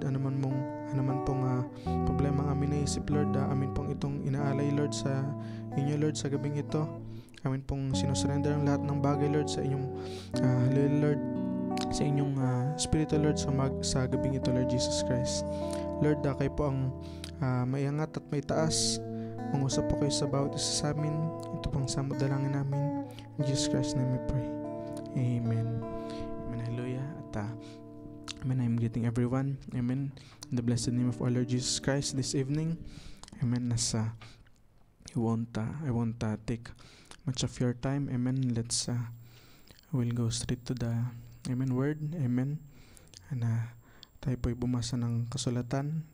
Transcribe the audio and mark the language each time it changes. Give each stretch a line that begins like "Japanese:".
Filipino: Anuman pong problema ang aming naisip, Lord, amin pong itong inaalay, Lord, sa inyo, Lord, sa gabing ito. Amin pong sinusurrender ang lahat ng bagay, Lord, sa inyong Lord, sa inyong Espiritu, Lord, sa gabing ito, Lord Jesus Christ. Lord, kayo po ang may angat at may taas. Mangusap po kayo sa bawat isa sa amin. Ito pang samot dalangin namin.
English: In Jesus Christ's name we pray. Amen. Amen. Hallelujah. At Amen. I'm greeting everyone. Amen. In the blessed name of our Lord Jesus Christ this evening. Amen. I won't take much of your time. Amen. We'll go straight to the word. Amen.
Filipino: And tayo po'y bumasa ng kasulatan.